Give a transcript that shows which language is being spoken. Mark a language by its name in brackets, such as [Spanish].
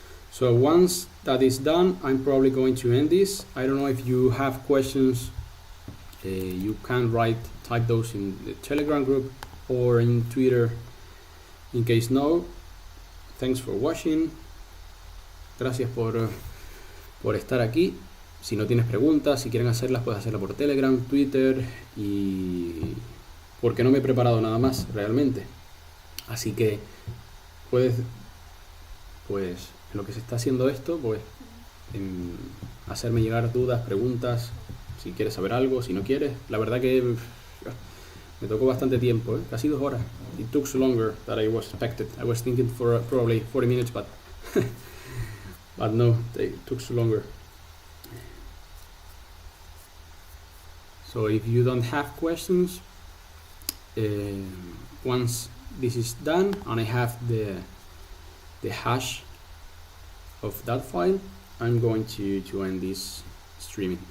[English] So once that is done, I'm probably going to end this. I don't know if you have questions You can type those in the Telegram group or in Twitter. In case no, thanks for watching. [Spanish] Gracias por estar aquí. Si no tienes preguntas, si quieren hacerlas, puedes hacerlas por Telegram, Twitter, y porque no me he preparado nada más realmente. Así que puedes, pues en lo que se está haciendo esto, pues hacerme llegar dudas, preguntas, si quieres saber algo, si no quieres. La verdad que me tocó bastante tiempo, casi 2 horas. [English] It took so longer than I was expected. I was thinking for probably 40 minutes, but but no, it took so longer. So if you don't have questions, once this is done and I have the hash of that file, I'm going to end this streaming.